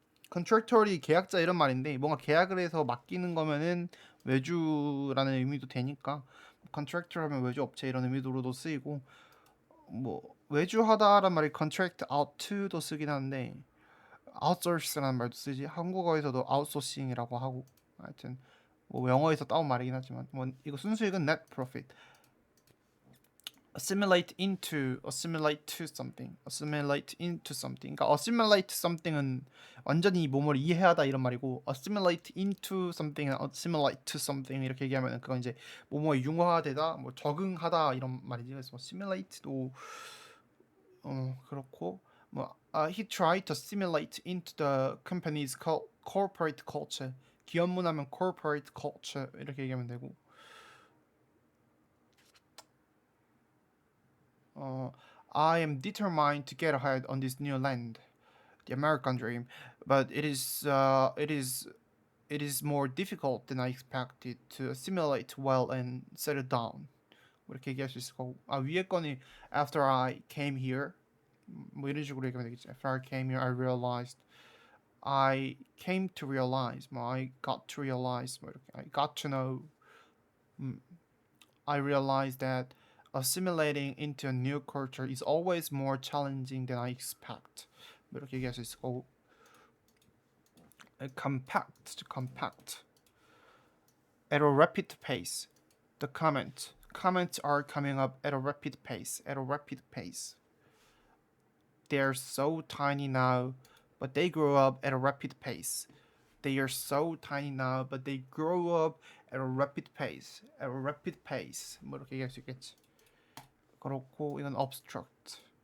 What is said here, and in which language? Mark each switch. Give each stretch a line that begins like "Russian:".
Korean: 컨트랙터리 계약자 이런 말인데, 뭔가 계약을 해서 맡기는 거면은 외주라는 의미도 되니까 컨트랙터라면 외주 업체 이런 의미로도 쓰이고, 뭐 외주하다란 말이
English: contract out to
Korean: 도 쓰긴 하는데 outsource라는 말도 쓰지. 한국어에서도 아웃소싱이라고 하고. 하여튼 뭐 영어에서 따온 말이긴 하지만 뭐 이거 순수익은 net profit.
English: assimilate into, assimilate to something, assimilate into something.
Korean: 그러니까
English: assimilate something
Korean: 은 완전히 뭐뭐를 이해하다 이런 말이고,
English: assimilate into something
Korean: 은
English: assimilate to something
Korean: 이렇게 얘기하면 그건 이제 뭐뭐에 융화되다, 뭐 적응하다 이런 말이지. 그래서 assimilate도 그렇고, 뭐
English: he tried to assimilate into the company's corporate culture.
Korean: 기업 문화면
English: corporate culture
Korean: 이렇게 얘기하면 되고.
English: I am determined to get ahead on this new land, the American dream, but it is more difficult than I expected to assimilate well and settle down.
Korean: 뭐 이렇게 얘기할 수 있을 거고, 위에 거는
English: after I came here
Korean: 뭐 이런 식으로 얘기하면 되겠지.
English: After I came here, I came to realize, 뭐 I got to realize,
Korean: 뭐 이렇게
English: I got to know, I realized that assimilating into a new culture is always more challenging than I expect.
Korean: 뭐 이렇게 얘기할 수 있을 거고, compact.
English: At a rapid pace. The comments are coming up at a rapid pace. They are so tiny now, but they grow up at a rapid pace. They are so tiny now, but they grow up at a rapid pace.
Korean: 뭐 이렇게 얘기할 수 있겠지. 그렇고 이건 obstruct.